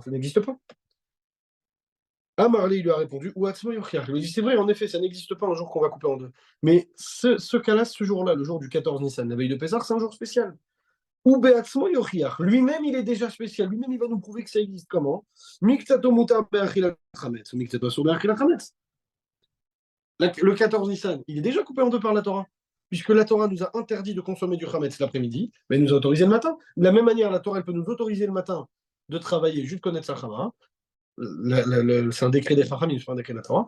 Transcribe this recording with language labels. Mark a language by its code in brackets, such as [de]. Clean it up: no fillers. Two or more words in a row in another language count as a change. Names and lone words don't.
[fr] Ça n'existe pas. Marley il lui a répondu, [he] הוא עצמו יוכיח. [fr] Il lui a dit, c'est vrai, en effet, ça n'existe pas un jour qu'on va couper en deux. Mais ce cas-là, ce jour-là, le jour du 14 Nissan, la veille de Pessah, c'est un jour spécial. [he] הוא בעצמו יוכיח. [fr] Lui-même, il est déjà spécial. Lui-même, il va nous prouver que ça existe. Comment? [he] מקצתו מותר באכילת חמץ ומקצתו אסור באכילת חמץ. [fr] Le 14 Nissan, il est déjà coupé en deux par la Torah. Puisque la Torah nous a interdit de consommer du chametz l'après-midi, mais elle nous a autorisé le matin. De la même manière, la Torah, elle peut nous autoriser le matin de travailler, juste connaître sa chama. C'est un décret des Chachamim, c'est pas un décret de la Torah.